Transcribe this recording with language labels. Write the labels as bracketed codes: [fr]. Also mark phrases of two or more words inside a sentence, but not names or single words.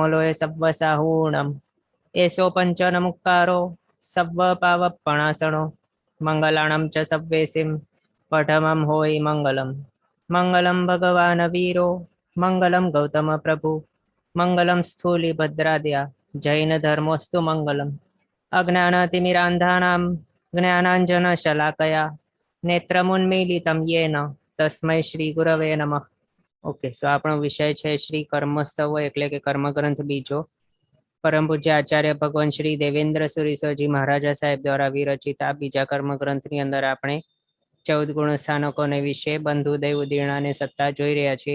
[pra] लोय सव्वसाहूणम् एषो पञ्चनमुक्कारो सव्वपावपणासनो मङ्गलाणं च सव्वेसिं पठमं होयि मङ्गलम् [sa] मङ्गलं भगवान् वीरो मङ्गलं गौतमप्रभु मङ्गलं स्थूलिभद्राद्या जैनधर्मोऽस्तु मङ्गलम् अज्ञानतिमिरान्धानां ज्ञानाञ्जनशलाकया नेत्रमुन्मीलितं येन तस्मै શ્રી ગુરવે નમઃ। [gu] ઓકે, સો આપણો વિષય છે શ્રી કર્મસ્તવ એટલે કે કર્મગ્રંથ બીજો। પરમ પૂજ્ય આચાર્ય ભગવાન શ્રી દેવેન્દ્ર સુરીશ્વરજી મહારાજા સાહેબ દ્વારા વિરચિત આ બીજા કર્મગ્રંથની અંદર આપણે 14 ગુણ સ્થાનકોને વિશે બંધુ દૈવ ઉદીર્ણા અને સત્તા જોઈ રહ્યા છીએ।